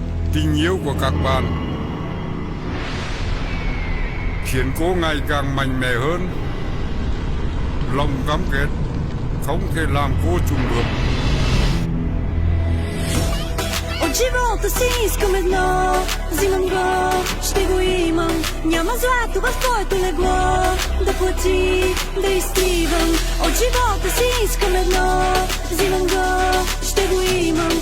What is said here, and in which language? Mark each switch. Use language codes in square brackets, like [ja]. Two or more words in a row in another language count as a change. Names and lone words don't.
[vi] tình yêu của các bạn khiến cô ngày càng mạnh mẽ hơn. Lòng cam kết không thể làm cô chùn bước. [bg] От живота си искам едно, взимам го, ще го имам. Няма злато в твоето легло, да плати, да изтривам. От живота си искам едно, взимам го, ще го имам.